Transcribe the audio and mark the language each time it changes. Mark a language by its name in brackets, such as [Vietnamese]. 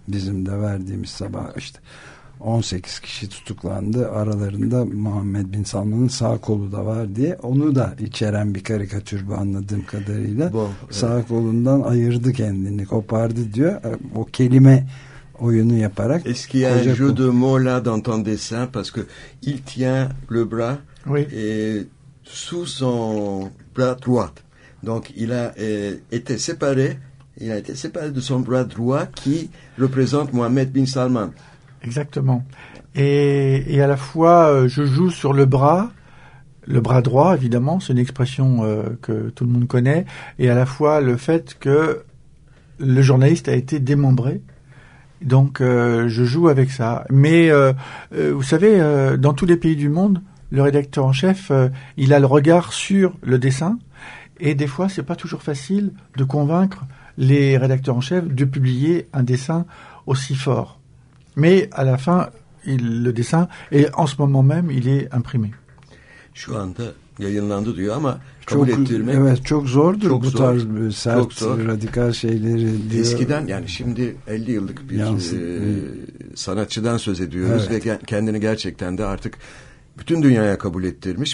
[Turkish] Bizim de verdiğimiz sabah işte 18 kişi tutuklandı. Aralarında Muhammed Bin Salman'ın sağ kolu da var diye. Onu da içeren bir karikatür bu anladığım kadarıyla. Sağ kolundan ayırdı kendini, kopardı diyor. O kelime oyunu yaparak. [French] Est-ce qu'il y a un jeu de mots là dans ton dessin? Parce que il tient le bras sous son bras droit. Donc il a été séparé, il a été séparé de son bras droit qui représente Mohamed bin Salman. Exactement. Et à la fois je joue sur le bras droit évidemment, c'est une expression que tout le monde connaît, et à la fois le fait que le journaliste a été démembré. Donc je joue avec ça. Mais vous savez, dans tous les pays du monde, le rédacteur en chef, il a le regard sur le dessin. Et des fois, c'est pas toujours facile de convaincre les rédacteurs en chef de publier un dessin aussi fort. Mais à la fin, le dessin, et en ce moment même, il est imprimé. [Turkish] Şu anda yayınlandı diyor ama kabul ettirmek... Evet, çok zordur çok bu tarz zor, sert, çok zor. Radikal şeyleri diyor. Eskiden, yani şimdi 50 yıllık bir sanatçıdan söz ediyoruz evet. Ve kendini gerçekten de artık bütün dünyaya kabul ettirmiş.